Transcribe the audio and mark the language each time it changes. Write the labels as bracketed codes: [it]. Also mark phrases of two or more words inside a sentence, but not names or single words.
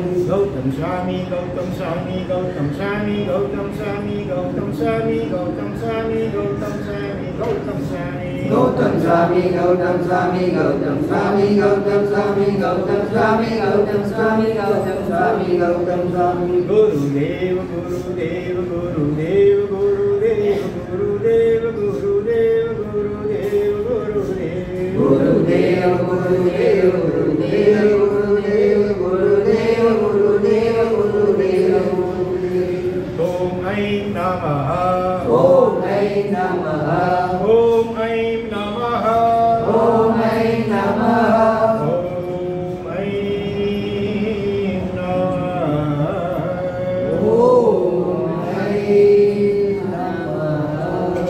[sa] Gautam Swami Gautam Swami Gautam Swami Gautam Swami Gautam Swami Gautam Swami Gautam Swami Gautam Swami Gautam Swami Gautam Swami Gautam Swami Gautam Swami Gautam Swami Gautam Swami Gautam Swami Gautam Swami Gurudev Gurudev Gurudev Gurudev Gurudev Gurudev Gurudev Gurudev Gurudev Gurudev Gurudev Gurudev Gurudev Gurudev Gurudev ॐ ऐं नमः ॐ ऐं नमः ॐ ऐं नमः ॐ ऐं नमः ॐ ऐं नमः ॐ ऐं नमः